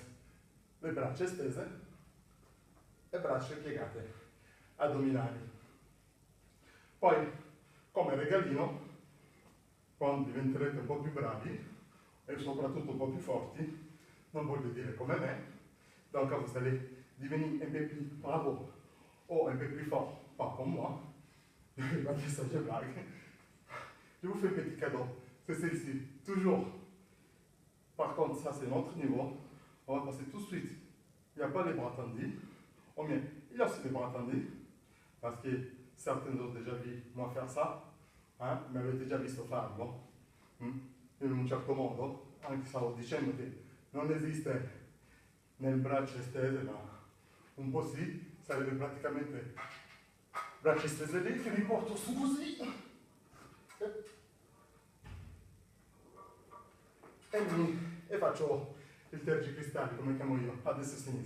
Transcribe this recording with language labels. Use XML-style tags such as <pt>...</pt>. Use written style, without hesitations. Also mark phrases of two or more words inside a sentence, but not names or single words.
<it>Le braccia estese e braccia piegate, addominali. Poi, come regalino, quando diventerete un po' più bravi e soprattutto un po' più forti, non voglio dire come me,</it> <fr>donc quand vous allez devenir un peu plus bravo ou un peu plus fort, pas comme moi, je vais dire ça, je blague. Je vous fais un petit cadeau, c'est celle-ci, toujours. Par contre, ça c'est notre niveau, on va passer tout de suite. Il n'y a pas les bras tendus, ou bien il y a aussi les bras tendus, parce que certains ont déjà vu moi faire ça,</fr> <it>mi avete già visto farlo, in un certo modo, anche stavo dicendo che non esiste nel braccio estese, ma un po' sì, sarebbe praticamente braccia estese lì, che mi porto su così, e faccio il tergicristalli, come chiamo io, a destra e a sinistra.</it>